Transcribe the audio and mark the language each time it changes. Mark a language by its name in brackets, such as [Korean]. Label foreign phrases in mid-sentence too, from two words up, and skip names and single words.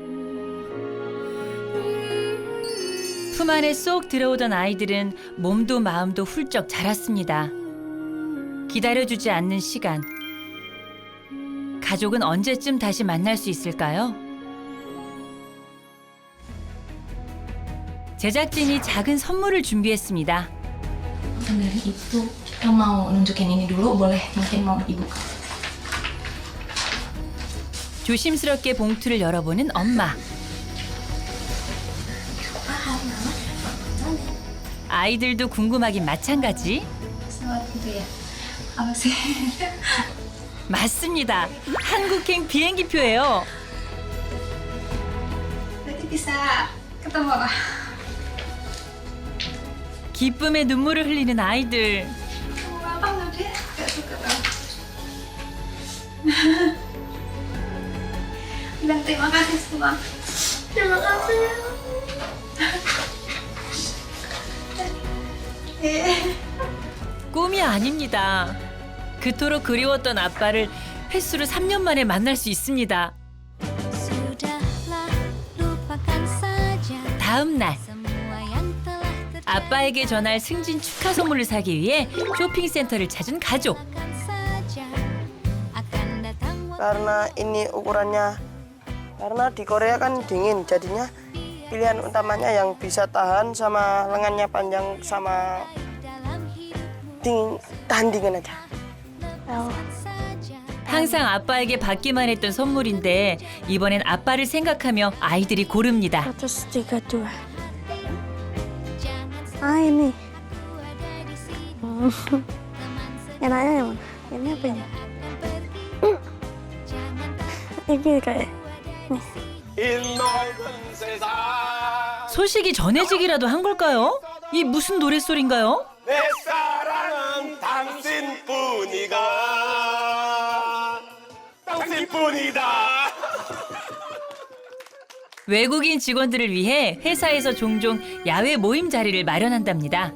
[Korean] 품 안에 쏙 들어오던 아이들은 몸도 마음도 훌쩍 자랐습니다. 기다려주지 않는 시간. 가족은 언제쯤 다시 만날 수 있을까요? 제작진이 작은 선물을 준비했습니다. [Indonesian] Dari itu kita mau nunjukin ini dulu, boleh mungkin mau dibuka. [Korean] 조심스럽게 봉투를 열어보는 엄마. 아이들도 궁금하긴 마찬가지. [Indonesian] Apa sih? [Korean] 맞습니다. 한국행 비행기표예요. [Indonesian] Berarti bisa ketemu. [Korean] 기쁨에 눈물을 흘리는 아이들. [Indonesian] Apa nggak dia? Gak suka banget. Dan terima kasih semua. Terima kasih. [Korean] 꿈이 아닙니다. 그토록 그리웠던 아빠를 횟수로 3년 만에 만날 수 있습니다. 다음 날 아빠에게 전할 승진 축하 선물을 사기 위해 쇼핑센터를 찾은 가족. [Indonesian] Karena ini ukurannya, karena di Korea kan dingin, jadinya pilihan utamanya yang bisa tahan sama lengannya panjang sama tahan dingin aja. [Korean] 항상 아빠에게 받기만 했던 선물인데 이번엔 아빠를 생각하며 아이들이 고릅니다. 132. [Indonesian] Ah ini. Enaknya yang mana? Ini apa ini? Ini kayak. [Korean] 소식이 전해지기라도 한 걸까요? 이 무슨 노랫소리인가요? 내 사랑은 당신뿐이다. 외국인 직원들을 위해 회사에서 종종 야외 모임 자리를 마련한답니다.